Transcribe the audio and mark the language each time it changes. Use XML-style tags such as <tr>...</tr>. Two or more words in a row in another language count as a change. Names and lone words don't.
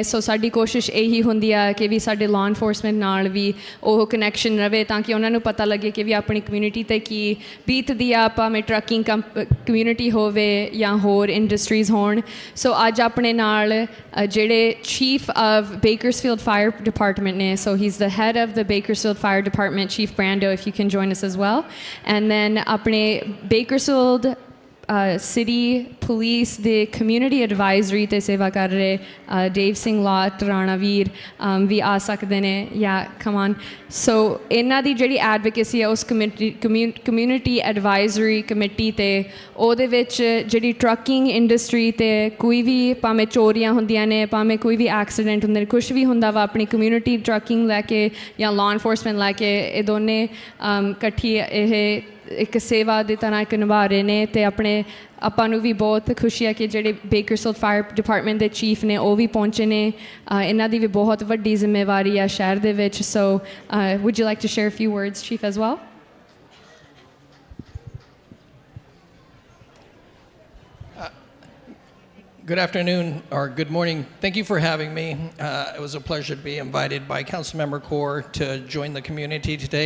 <pa>ਸੋ ਸਾਡੀ ਕੋਸ਼ਿਸ਼ ਇਹੀ ਹੁੰਦੀ ਆ ਕਿ ਵੀ ਸਾਡੇ</pa> <en>law enforcement</en> <pa>ਨਾਲ ਵੀ ਉਹ ਕਨੈਕਸ਼ਨ ਰਵੇ ਤਾਂ ਕਿ ਉਹਨਾਂ ਨੂੰ ਪਤਾ ਲੱਗੇ ਕਿ ਵੀ ਆਪਣੀ ਕਮਿਊਨਿਟੀ 'ਤੇ ਕੀ ਬੀਤਦੀ ਆ, ਭਾਵੇਂ</pa> <en>trucking community</en> <pa>ਹੋਵੇ ਜਾਂ ਹੋਰ ਇੰਡਸਟਰੀਜ਼ ਹੋਣ।</pa> <en>ਸੋ</en> <pa>ਅੱਜ ਆਪਣੇ ਨਾਲ ਜਿਹੜੇ ਚੀਫ ਆਫ ਬੇਕਰਸਫੀਲਡ ਫਾਇਰ ਡਿਪਾਰਟਮੈਂਟ ਨੇ,</pa> <en>so he is the head of the Bakersfield Fire Department, Chief Brando, if you can join us as well. And then</en> <pa>apne Bakersfield City Police ਦੇ</pa> <en>community advisory</en> <pa>ਤੇ ਸੇਵਾ ਕਰ ਰਹੇ ਦੇਵ ਸਿੰਘ ਲਾਟ ਰਾਣਾਵੀਰ ਵੀ ਆ ਸਕਦੇ ਨੇ। ਜਾਂ</pa> <en>come on, so</en> <pa>ਇਹਨਾਂ ਦੀ ਜਿਹੜੀ ਐਡਵੋਕੇਸੀ ਹੈ ਉਸ</pa> <en>community advisory committee</en> <pa>ਤੇ ਉਹਦੇ ਵਿੱਚ ਜਿਹੜੀ</pa> <en>trucking industry</en> <pa>ਤੇ ਕੋਈ ਵੀ ਭਾਵੇਂ ਚੋਰੀਆਂ ਹੁੰਦੀਆਂ ਨੇ, ਭਾਵੇਂ ਕੋਈ ਵੀ ਐਕਸੀਡੈਂਟ ਹੁੰਦੇ ਨੇ, ਕੁਛ ਵੀ ਹੁੰਦਾ ਵਾ, ਆਪਣੀ</pa> <en>community trucking</en> <pa>ਲੈ ਕੇ ਜਾਂ</pa> <en>law enforcement</en> <pa>ਲੈ ਕੇ ਇਹ ਦੋਨੇ ਇਕੱਠੀ ਇਹ ਇੱਕ ਸੇਵਾ ਦੀ ਤਰ੍ਹਾਂ ਇੱਕ ਨਿਭਾ ਰਹੇ ਨੇ। ਅਤੇ ਆਪਣੇ ਆਪਾਂ ਨੂੰ ਵੀ ਬਹੁਤ ਖੁਸ਼ੀ ਹੈ ਕਿ ਜਿਹੜੇ ਬੇਕਰਸਫੀਲਡ ਫਾਇਰ ਡਿਪਾਰਟਮੈਂਟ ਦੇ ਚੀਫ ਨੇ ਉਹ ਵੀ ਪਹੁੰਚੇ ਨੇ। ਇਹਨਾਂ ਦੀ ਵੀ ਬਹੁਤ ਵੱਡੀ ਜ਼ਿੰਮੇਵਾਰੀ ਆ ਸ਼ਹਿਰ ਦੇ ਵਿੱਚ।</pa> <en>ਸੋ would you like to share a few words, Chief, as well? Good afternoon or good morning. Thank you for having me. It was a pleasure to be invited by Councilmember Kaur to join the community today.</en>